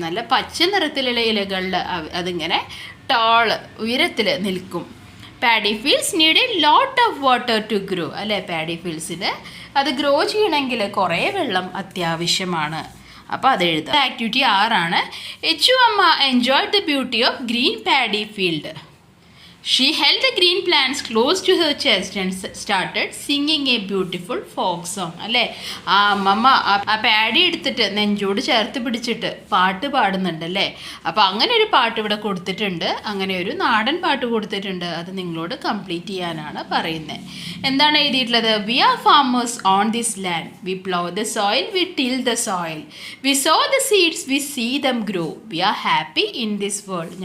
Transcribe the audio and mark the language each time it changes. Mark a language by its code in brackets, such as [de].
[ml] നല്ല പച്ച നിറത്തിലുള്ള ഇലകളിൽ അതിങ്ങനെ ഉയരത്തിൽ നിൽക്കും. [en] Paddy fields need a lot of water to grow. [ml] അല്ലേ, പാഡി ഫീൽഡ്സിന് അത് ഗ്രോ ചെയ്യണമെങ്കിൽ കുറേ വെള്ളം അത്യാവശ്യമാണ്. അപ്പോൾ അത് എഴുതാം. ആക്ടിവിറ്റി 6 ആണ്. [en] Echu Amma enjoyed the beauty of green paddy field. She held the green plants close to her chest and started singing a beautiful folk song. [ml] അല്ലേ, ആ അമ്മമ്മ ആ പാഡി എടുത്തിട്ട് നെഞ്ചോട് ചേർത്ത് പിടിച്ചിട്ട് പാട്ട് പാടുന്നുണ്ട് അല്ലേ. അപ്പോൾ അങ്ങനെ ഒരു പാട്ട് ഇവിടെ കൊടുത്തിട്ടുണ്ട്. അങ്ങനെ ഒരു നാടൻ പാട്ട് കൊടുത്തിട്ടുണ്ട്. അത് നിങ്ങളോട് കംപ്ലീറ്റ് ചെയ്യാനാണ് പറയുന്നത്. എന്താണ് എഴുതിയിട്ടുള്ളത്? [en] We are farmers on this land. We plough the soil, we till the soil, we sow the seeds, we see them grow, we are happy in this world.